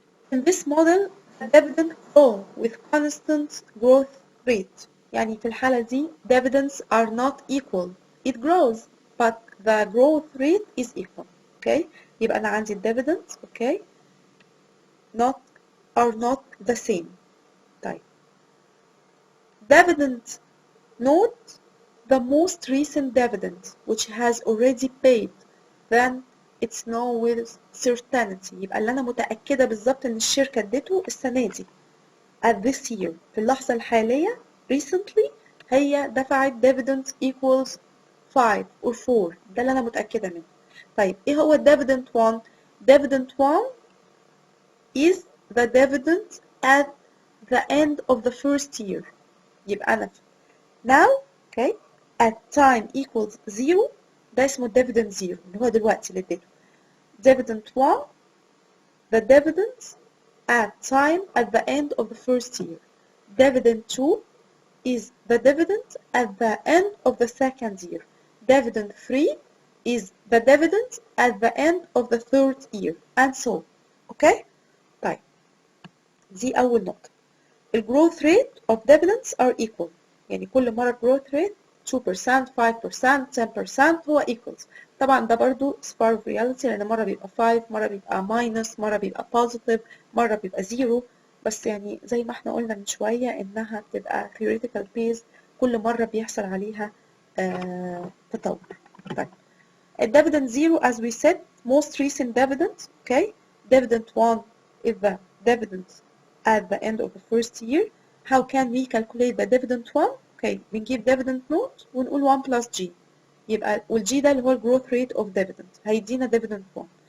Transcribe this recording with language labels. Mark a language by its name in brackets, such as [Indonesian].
[English] In this model, the dividend grow with constant growth rate. [Arabic] يعني في الحالة دي [English] dividends are not equal. It grows, but the growth rate is equal. Okay? [Arabic] يبقى أنا عندي dividends, [English] okay? Are not the same. [Arabic] طيب. [English] Dividend note the most recent dividend which has already paid, then it's known with certainty. [Arabic] يبقى اللي أنا متأكدة بالظبط إن الشركة ادته السنة دي [English] at this year [Arabic] في اللحظة الحالية recently هي دفعت dividend equals 5 or 4. ده اللي أنا متأكدة منه. طيب إيه هو dividend 1؟ [English] dividend 1 is the dividend at the end of the first year. [Arabic] يبقى أنا [English] now okay at time equals 0 [Arabic] ده اسمه dividend 0 اللي هو دلوقتي اللي اديته. [English] dividend 1 the dividends at time at the end of the first year. Dividend 2 is the dividend at the end of the second year. Dividend 3 is the dividend at the end of the third year and so on. Okay? [Arabic] طيب دي أول نقطة. [English] The growth rate of dividends are equal. [Arabic] يعني كل مرة growth rate 2%, 5%, 10% هو equals. طبعا ده برضو [English] is part of reality [Arabic] لأن مرة بيبقى 5 مرة بيبقى minus مرة بيبقى positive مرة بيبقى 0 بس يعني زي ما احنا قلنا من شوية إنها بتبقى [English] theoretical base [Arabic] كل مرة بيحصل عليها تطور. [English] طيب dividend 0 as we said most recent dividend okay dividend 1 is the dividend at the end of the first year. How can we calculate the dividend 1? Okay, [Arabic] بنجيب dividend note ونقول [English] 1 plus g. [Arabic] يبقى والg ده اللي هو [English] growth rate of dividend [Arabic] هيدينا dividend 1.